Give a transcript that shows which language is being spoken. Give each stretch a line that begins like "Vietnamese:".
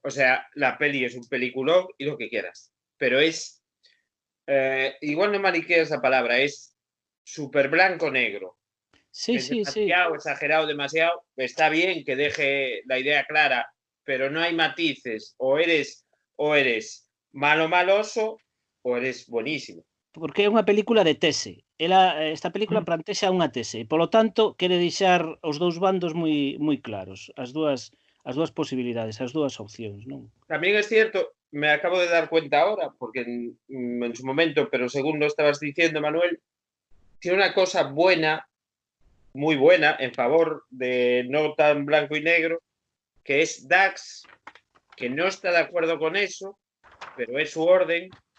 Spanish: O sea, la peli es un peliculón y lo que quieras, pero es igual no maniquea esa palabra, es súper blanco-negro. Sí, es demasiado, exagerado, demasiado. Está bien que deje la idea clara, pero no hay matices. O eres malo maloso o eres buenísimo.
Galician: Porque é unha película de tese. Esta película plantexa unha tese. Polo tanto, quere deixar os dous bandos moi claros. As dúas posibilidades, as dúas opcións, non?
Spanish: También es cierto, me acabo de dar cuenta ahora, porque en su momento, pero según lo estabas diciendo, Manuel, tiene una cosa buena, muy buena, en favor de no tan blanco y negro, que es Dax, que no está de acuerdo con eso, pero es su orden.